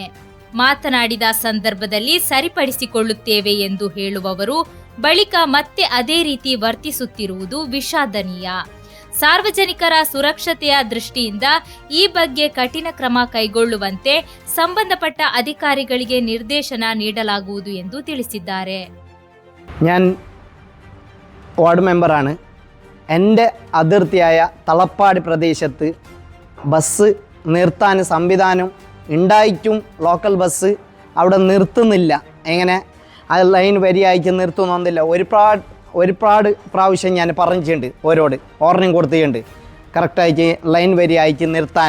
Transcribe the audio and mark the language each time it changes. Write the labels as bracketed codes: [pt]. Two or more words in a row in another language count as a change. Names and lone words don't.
[kn] ಮಾತನಾಡಿದ ಸಂದರ್ಭದಲ್ಲಿ ಸರಿಪಡಿಸಿಕೊಳ್ಳುತ್ತೇವೆ ಎಂದು ಹೇಳುವವರು ಬಳಿಕ ಮತ್ತೆ ಅದೇ ರೀತಿ ವರ್ತಿಸುತ್ತಿರುವುದು ವಿಷಾದನೀಯ. ಸಾರ್ವಜನಿಕರ ಸುರಕ್ಷತೆಯ ದೃಷ್ಟಿಯಿಂದ ಈ ಬಗ್ಗೆ ಕಠಿಣ ಕ್ರಮ ಕೈಗೊಳ್ಳುವಂತೆ ಸಂಬಂಧಪಟ್ಟ ಅಧಿಕಾರಿಗಳಿಗೆ ನಿರ್ದೇಶನ ನೀಡಲಾಗುವುದು ಎಂದು ತಿಳಿಸಿದ್ದಾರೆ. [ml] ഞാൻ വാർഡ് മെമ്പറാണ്. എൻ്റെ അതിർത്തിയായ തലപ്പാടി പ്രദേശത്ത് ബസ് നിർത്താൻ സംവിധാനം ഉണ്ടായിട്ടും ലോക്കൽ ബസ് അവിടെ നിർത്തുന്നില്ല. എങ്ങനെ ആ ലൈൻ വരിയായിട്ട് നിർത്തുന്നൊന്നില്ല. ഒരുപാട് പ്രാവശ്യം ഞാൻ പറഞ്ഞിട്ടുണ്ട്, ഓരോട് ഓർണിംഗ് കൊടുത്തിട്ടുണ്ട് കറക്റ്റായിട്ട് ലൈൻ വരിയായിട്ട് നിർത്താൻ.